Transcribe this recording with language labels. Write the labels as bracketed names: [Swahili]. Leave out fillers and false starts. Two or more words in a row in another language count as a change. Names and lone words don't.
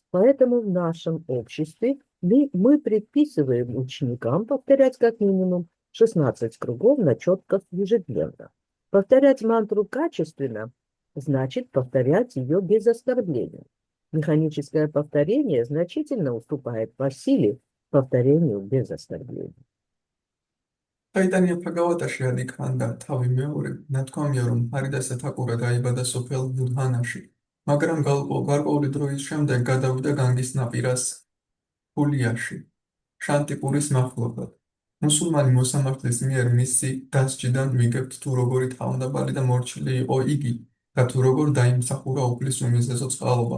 [Russian] Поэтому в нашем обществе мы предписываем ученикам повторять как минимум 16 кругов на четках ежедневно. Повторять мантру качественно значит повторять ее без оскорбления. Механическое повторение значительно уступает по силе повторению без оскорбления. [Georgian] Chaitanya Bhagavatashi adikanda თავი მეორე ნათქვამია, რომ ჰარიდასა თაკურა დაიბადა სოფელ ბუდჰანაში, მაგრამ გარკვეული დროის შემდეგ გადავიდა განგის ნაპირას ფულიაში, შანტიპურის მახლობლად. მუსულმანი მოსამართლის მიერ მისი დასჯიდან ვიგებთ თუ როგორი თავმდაბალი და მორჩილი იყო იგი და თუ როგორ დაიმსახურა უფლის უმიზესო წყალობა.